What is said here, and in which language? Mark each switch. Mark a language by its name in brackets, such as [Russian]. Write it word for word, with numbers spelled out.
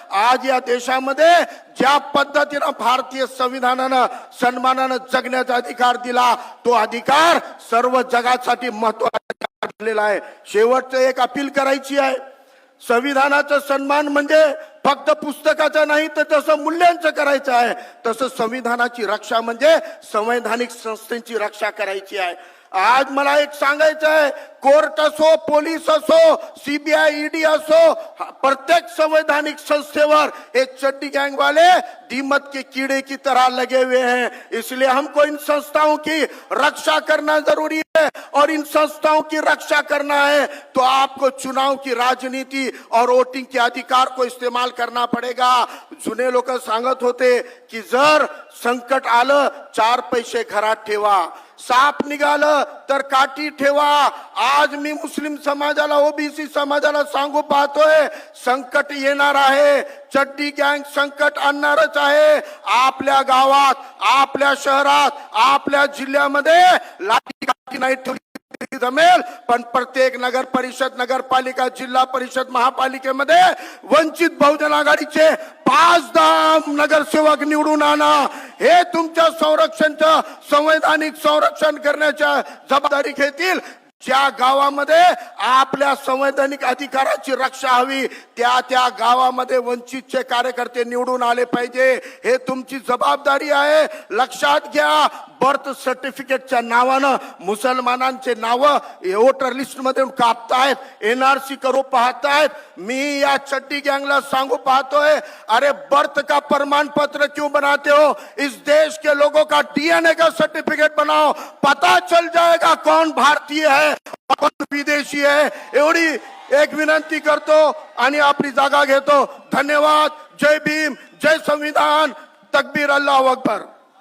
[Marathi] आज या देशामध्ये ज्या पद्धतीनं भारतीय संविधानानं सन्मानानं जगण्याचा अधिकार दिला तो अधिकार सर्व जगासाठी महत्वाचा अधिकार ठरलेला आहे. शेवटचं एक अपील करायची आहे. संविधानाचा सन्मान म्हणजे फक्त पुस्तकाचा नाही तर तसं मूल्यांचं करायचं आहे. तसं संविधानाची रक्षा म्हणजे संवैधानिक संस्थेची रक्षा करायची आहे. आज मला एक सांगायचं आहे, कोर्ट असो, पोलीस असो, सीबीआय, ईडी असो, हा- प्रत्येक संवैधानिक संस्थेवर हे [Hindi] चड्डी गैंग वाले दीमक के कीड़े की तरह लगे हुए हैं. इसलिए हमको इन संस्थाओं की रक्षा करना जरूरी है और इन संस्थाओं की रक्षा करना है तो आपको चुनाव की राजनीति और वोटिंग के अधिकार को इस्तेमाल करना पड़ेगा. [Marathi] जुने लोक सांगत होते की जर संकट आलं चार पैसे घरात ठेवा, साप निघालं तर काठी ठेवा. आज मी मुस्लिम समाजाला, ओबीसी समाजाला सांगू पाहतोय, संकट येणार आहे, चड्डी गँग संकट आणणारच आहे. आपल्या गावात, आपल्या शहरात, आपल्या जिल्ह्यामध्ये लाठी काठी नाही ठेवली तरी जमेल, पण प्रत्येक नगर परिषद, नगरपालिका, जिल्हा परिषद, महापालिकेमध्ये वंचित बहुजन आघाडीचे पाच दहा नगरसेवक निवडून आणा. हे तुमच्या संरक्षणचं संवैधानिक संरक्षण करण्याच्या जबाबदारी घेतील. ज्या गावामध्ये आपल्या संवैधानिक अधिकाराची रक्षा हवी त्या त्या गावामध्ये वंचितचे कार्यकर्ते निवडून आले पाहिजे. हे तुमची जबाबदारी आहे. लक्षात घ्या, बर्थ सर्टिफिकेटच्या नावानं मुसलमानांचे नावं वोटर लिस्टमधून कापतायत, एनआरसी करू पाहतायत. मी या चड्डी गैंगला सांगू पाहतोय, [Hindi] अरे बर्थ का प्रमाण पत्र क्यों बनाते हो? इस देश के लोगों का डीएनए का सर्टिफिकेट बनाओ, पता चल जाएगा कौन भारतीय है और कौन विदेशी है. [Marathi] एवढी एक विनंती करतो आणि आपली जागा घेतो. धन्यवाद. जय भीम, जय संविधान, तकबीर, अल्लाह अकबर.